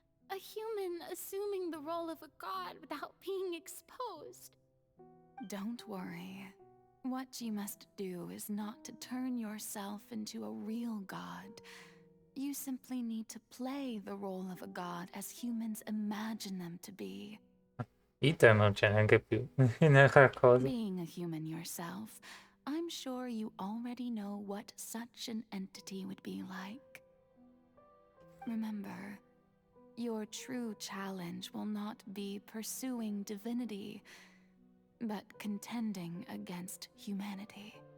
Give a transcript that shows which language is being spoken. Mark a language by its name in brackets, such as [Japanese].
[English] A human assuming the role of a god without being exposed. Don't worry. What you must do is not to turn yourself into a real god. You simply need to play the role of a god as humans imagine them to be. [Italian] Iter non c'è neanche più nella cosa. [English] Being a human yourself, I'm sure you already know what such an entity would be like. Remember, your true challenge will not be pursuing divinity, but contending against humanity.